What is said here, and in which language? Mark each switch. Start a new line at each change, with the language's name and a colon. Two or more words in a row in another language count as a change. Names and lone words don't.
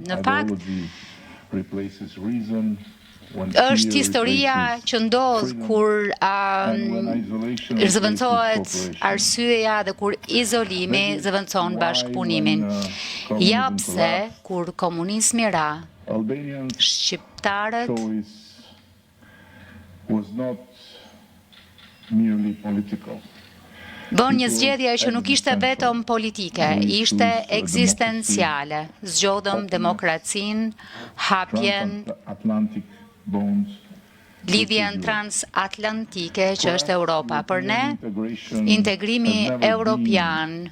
Albanian: Në fakt, është historia që ndodh kur zëvendësohet arsyeja dhe kur izolimi zëvendëson bashkëpunimin. Ja pse kur komunizmi ra, shqiptarët
English: was not merely political.
Albanian: bën një zgjedhje që nuk ishte vetëm politike, ishte ekzistenciale. Zgjodhëm demokracinë, hapjen,
English: Atlantic bonds,
Albanian: lidhjen transatlantike që është Europa. Për ne, integrimi europian